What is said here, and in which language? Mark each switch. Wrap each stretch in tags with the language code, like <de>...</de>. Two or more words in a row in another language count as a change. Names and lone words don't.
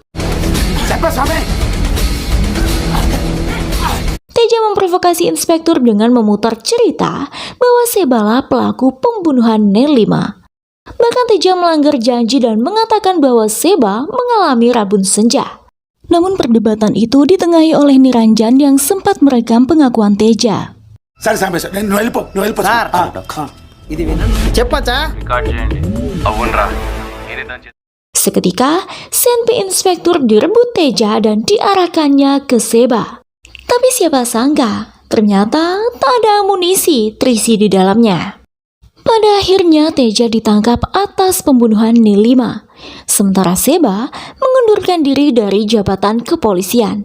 <id>Teja memprovokasi inspektur dengan memutar cerita bahwa Sebalah pelaku pembunuhan Nelima. Bahkan Teja melanggar janji dan mengatakan bahwa Seba mengalami rabun senja. Namun perdebatan itu ditengahi oleh Niranjan yang sempat merekam pengakuan Teja. Sar sampai no help</id> <te>సార్ ఇది వినండి చెప్పచ్చా రికార్డ్ చేయండి అవునరా ఇది</te> <id>Seketika, senpi inspektur direbut Teja dan diarahkannya ke Seba. Tapi siapa sangka, ternyata tak ada amunisi terisi di dalamnya. Pada akhirnya Teja ditangkap atas pembunuhan Nelima, sementara Seba mengundurkan diri dari jabatan kepolisian.</id>